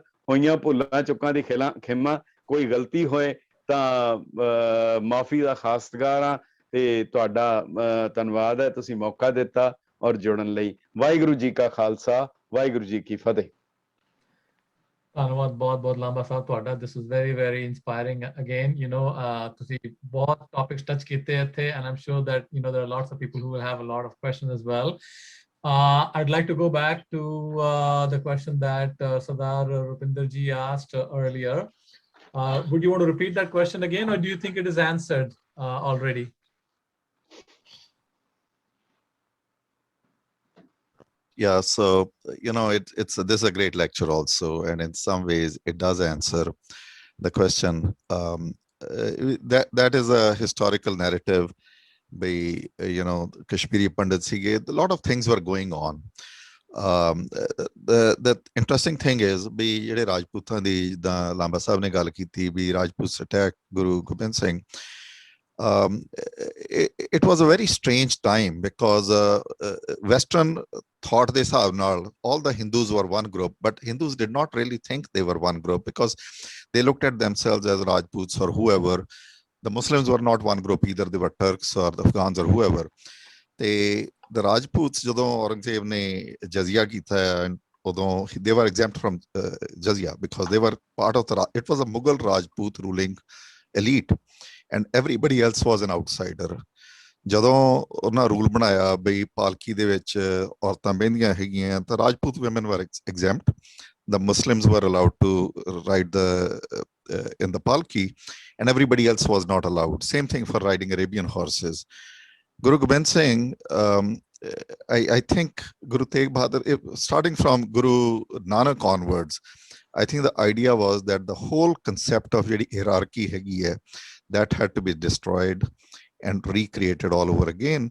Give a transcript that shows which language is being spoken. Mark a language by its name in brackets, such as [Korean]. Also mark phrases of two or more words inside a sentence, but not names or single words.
[Punjabi] ਹੋਈਆਂ ਭੁੱਲਾਂ ਚੁੱਕਾਂ ਦੀ ਖਿਮਾ, ਕੋਈ ਗਲਤੀ ਹੋਏ ਤਾਂ ਮਾਫੀ ਦਾ ਖਾਸਤਗਾਰ ਹਾਂ ਤੇ ਤੁਹਾਡਾ ਧੰਨਵਾਦ ਹੈ, ਤੁਸੀਂ ਮੌਕਾ ਦਿੱਤਾ ਔਰ ਜੁੜਨ ਲਈ। ਵਾਹਿਗੁਰੂ ਜੀ ਕਾ ਖਾਲਸਾ, ਵਾਹਿਗੁਰੂ ਜੀ ਕੀ ਫਤਿਹ। ਧੰਨਵਾਦ ਬਹੁਤ ਬਹੁਤ ਲਾਂਬਾ ਸਾਹਿਬ ਤੁਹਾਡਾ। [English] this is very very inspiring. [Punjabi] ਅਗੇਨ ਤੁਸੀਂ ਬਹੁਤ ਟੌਪਿਕਸ ਟੱਚ ਕੀਤੇ ਇੱਥੇ, [English] and I'm sure that there are lots of people who will have a lot of questions as well. I'd like to go back to the question that Sardar Rupinder ji asked earlier. Would you want to repeat that question again, or do you think it is answered already? Yeah, so this is a great lecture also, and in some ways it does answer the question. That is a historical narrative by Kashmiri Pandit Sige. A lot of things were going on. The interesting thing is [Punjabi] ਵੀ ਜਿਹੜੇ ਰਾਜਪੂਤਾਂ ਦੀ ਜਿੱਦਾਂ ਲਾਂਬਾ ਸਾਹਿਬ ਨੇ ਗੱਲ ਕੀਤੀ ਵੀ ਰਾਜਪੂਤ ਅਟੈਕ ਗੁਰੂ ਗੋਬਿੰਦ ਸਿੰਘ, [English] it was a very strange time because Western thought [Punjabi] ਦੇ ਹਿਸਾਬ ਨਾਲ [English] all the Hindus were one group, but Hindus did not really think they were one group because they looked at themselves as Rajputs or whoever. The Muslims were not one group either. They were Turks or the Afghans or whoever. The Rajputs, [Punjabi] ਜਦੋਂ ਔਰੰਗਜ਼ੇਬ ਨੇ ਜਜ਼ੀਆ ਕੀਤਾ, ਉਦੋਂ [English] they were exempt from jizya because they were part of the, it was a Mughal Rajput ruling elite and everybody else was an outsider. [Punjabi] ਜਦੋਂ ਉਹਨਾਂ ਰੂਲ ਬਣਾਇਆ ਬਈ ਪਾਲਕੀ ਦੇ ਵਿੱਚ ਔਰਤਾਂ ਬਹਿੰਦੀਆਂ ਹੈਗੀਆਂ ਤਾਂ [English] Rajput women were exempt. The Muslims were allowed to ride in the palki and everybody else was not allowed. Same thing for riding Arabian horses. Guru Gobind Singh, I think Guru Tegh Bahadur, starting from Guru Nanak onwards, I think the idea was that the whole concept of hierarchy that had to be destroyed and recreated all over again.